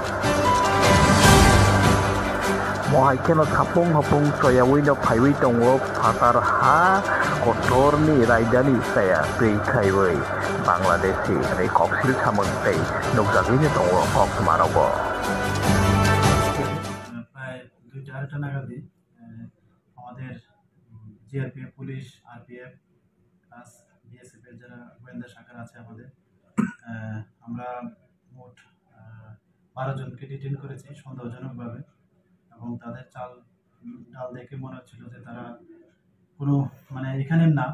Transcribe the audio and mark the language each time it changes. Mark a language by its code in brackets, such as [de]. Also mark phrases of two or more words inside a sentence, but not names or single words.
[trp] mohai keno sapung hapung soyawi no phaiwi tongo phatar ha kotorni rajdhani saya tui khaiwi Bangladeshi hanai koksil samung tei nukjagini tongo kokmarogo [bn] প্রায় 2-4টা নাগাদই আমাদের জিআরপিএফ পুলিশ আরপিএফ প্লাস বিএসএফ এর যারা গোয়েন্দা শাখার আছে আমাদের আমরা মোট 12 জনকে ডিটেইন করেছি সন্দেহজনকভাবে এবং তাদের ডাল দেখে মনে হচ্ছিল যে তারা কোনো মানে এখানের না।